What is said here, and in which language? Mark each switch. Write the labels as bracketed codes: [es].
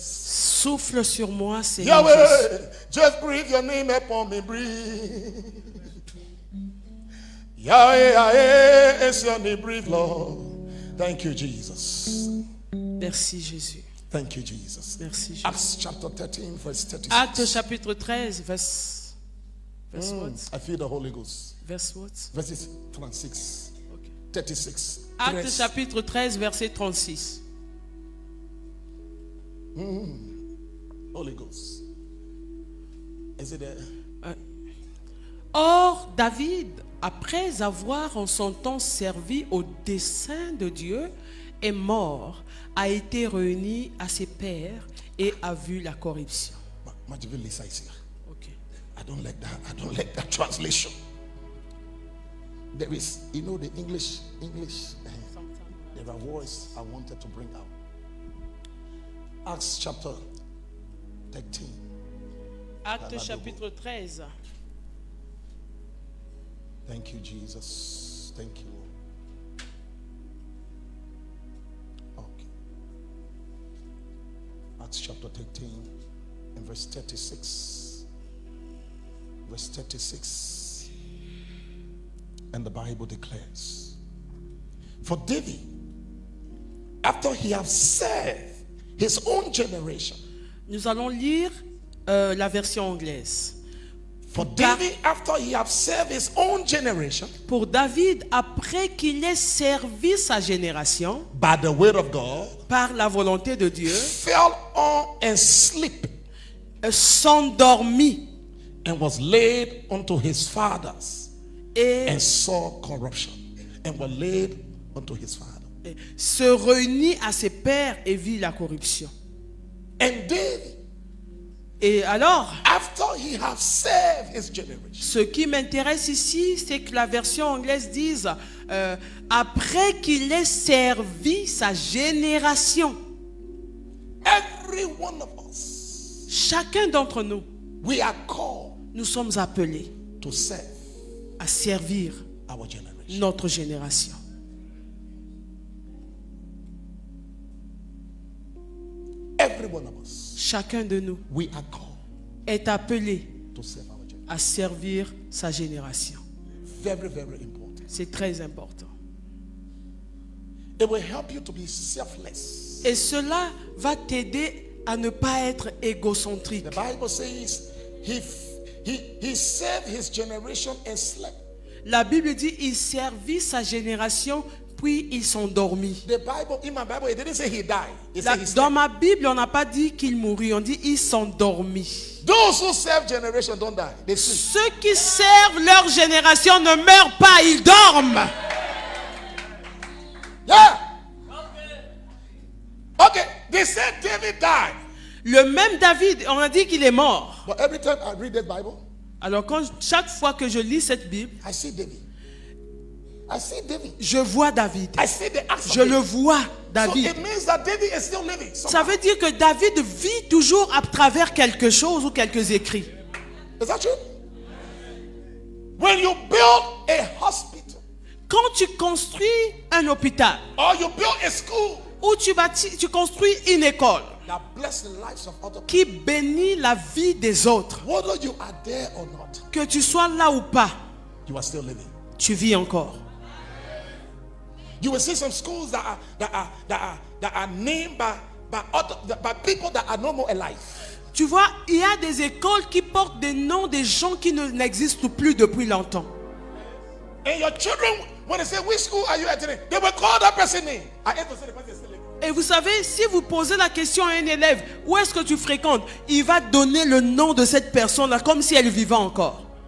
[fr] Souffle sur moi, Seigneur Jésus. [en] Yahweh, just breathe your name upon me, breathe. Yahweh, Yahweh, is your name, breathe, Lord. Thank you, Jesus. [fr] Merci Jésus. [en] Thank you, Jesus. [fr] Merci Jésus. [en] Acts chapter 13, verse 36. [fr] Acte chapitre 13, [en] verse what? I feel the Holy Ghost. Verse what? Verses 36. Okay. 36. [fr] Acte 13. chapitre 13, verset 36. [en] Holy Ghost. Is it there? [fr] Or, David, après avoir en son temps servi au dessein de Dieu, est mort, a été réuni à ses pairs et a vu la corruption. [en] Majivil Lisa is here. Okay. I don't like that. I don't like that translation. There is, you know, the English. There are words I wanted to bring out. Acts chapter 13. [fr] Acte chapitre 13. [en] Thank you, Jesus. Thank you, Lord. Okay. Acts chapter 13 and verse 36. Verse 36. And the Bible declares, for David, after he have served his own generation. [fr] Nous allons lire la version anglaise. [en] For David, after he have served his own generation, [fr] Pour David, après qu'il ait servi sa génération, [en] by the word of God, [fr] par la volonté de Dieu, [en] fell on and sleep, [fr] s'endormit [en] and was laid unto his fathers, [fr] et [en] and saw corruption, and was laid unto his father. [fr] se réunit à ses pairs et vit la corruption. [en] And David, [fr] Et alors, [en] after he have served his generation, [fr] ce qui m'intéresse ici, c'est que la version anglaise dise après qu'il ait servi sa génération. [en] every one of us, [fr] Chacun d'entre nous, [en] we are called [fr] nous sommes appelés [en] to serve [fr] à servir [en] our generation. [fr] notre génération. [en] Every one of us, [fr] Chacun de nous [en] we are called [fr] est appelé [en] to serve our generation. [fr] à servir sa génération. [en] Very, very important. [fr] C'est très important. [en] It will help you to be selfless. [fr] Et cela va t'aider à ne pas être égocentrique. [en] The Bible says he served his generation and slept. [fr] La Bible dit il servit sa génération puis il s'endormit. [en] The Bible, in my Bible, it didn't say he died. It said he [fr] Dans [en] slept. [fr] ma Bible, on n'a pas dit qu'il mourut, on dit il s'endormit. [en] Those who serve generation don't die. They sleep. [fr] Ceux qui servent leur génération ne meurent pas, ils dorment. [en] Yeah. Okay. They said David died. [fr] Le même David, on a dit qu'il est mort. [en] But every time I read that Bible, [fr] Alors chaque fois que je lis cette Bible, [en] I see David. I see David. [fr] je vois David. [en] I see the acts of [fr] Je le [en] David. [fr] vois, [en] So [fr] David. [en] it means that David is still living. [fr] Ça veut dire que David vit toujours à travers quelque chose ou quelques écrits. [en] Is that true? When you build a hospital [fr] Quand tu construis un hôpital [en] or you build a school, [fr] ou où tu bâtis, tu construis une école [en] that bless the lives of other people. [fr] qui bénit la vie des autres. [en] Whether you are there or not, [fr] Que tu sois là ou pas, [en] you are still living. [fr] tu vis encore. [en] You will see some schools that are named by people that are no more alive. [fr] Tu vois, il y a des écoles qui portent des noms des gens qui n'existent plus depuis longtemps. [en] And your children, when they say, which school are you attending? They will call that person name. I hate to say the person is still living. [fr] Et vous savez, si vous posez la question à un élève, où est-ce que tu fréquentes? Il va donner le nom de cette personne-là comme si elle vivait encore.